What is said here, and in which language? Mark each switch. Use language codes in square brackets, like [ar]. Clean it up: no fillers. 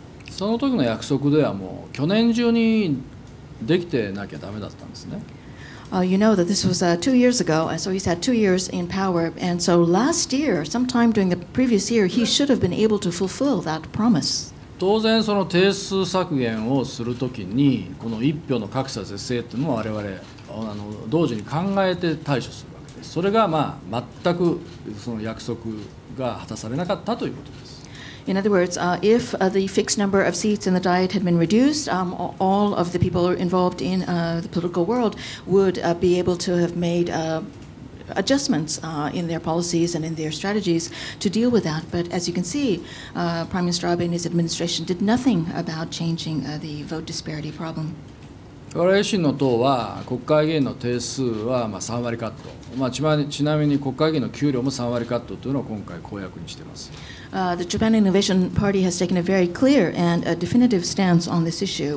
[ja] その時の約束ではもう去年中にできてなきゃダメだったんですね。 [en] You know that this was 2 years ago, so he's had 2 years in power, and so last year, sometime during the previous year, he should have been able to fulfill that promise. [ja] 当然その定数削減をするときにこの一票の格差是正というのも我々同時に考えて対処するわけです。それが全くその約束が果たされなかったということです。 [en] In other words, if the fixed number of seats in the Diet had been reduced, all of the people involved in the political world would be able to have made adjustments in their policies and in their strategies to deal with that. But as you can see, Prime Minister Abe and his administration did nothing about changing the vote disparity problem. [ja] 我々維新の党は国会議員の定数は3割カット、ちなみに国会議員の給料も3割カットというのを今回公約にしています。 [en] The Japan Innovation Party has taken a very clear and a definitive stance on this issue.